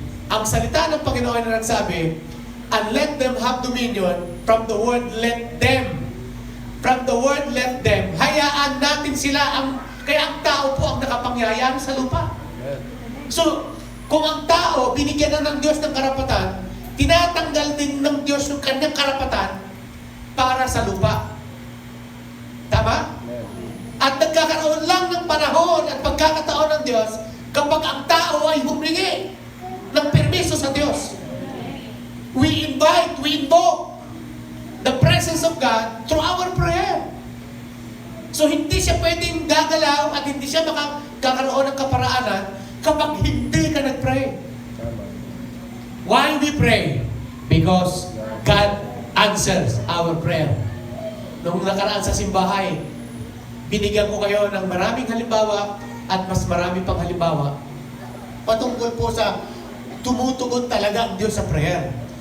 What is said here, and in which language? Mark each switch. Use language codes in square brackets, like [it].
[tl] Ang salita ng Panginoon na nagsabi, [en] and let them have dominion, from the word let them. From the word let them. [tl] Hayaan natin sila kaya ang tao po ang nakapangyayari sa lupa. So, kung ang tao binigyan na ng Diyos ng karapatan, tinatanggal din ng Diyos yung kanyang karapatan para sa lupa. Tama? At nagkakaroon lang ng panahon at pagkakataon ng Diyos kapag ang tao ay humingi ng permiso sa Diyos. [en] We invoke the presence of God through our prayer. [tl] So hindi siya pwedeng gagalaw at hindi siya makakaroon ng kaparaanan kapag hindi ka nag-pray. [en] Why we pray? Because God answers our prayer. [tl] Nung nakaraan sa simbahay, binigyan ko kayo ng maraming halimbawa at mas marami pang halimbawa patungkol po sa tumutugon talaga ang Diyos sa prayer.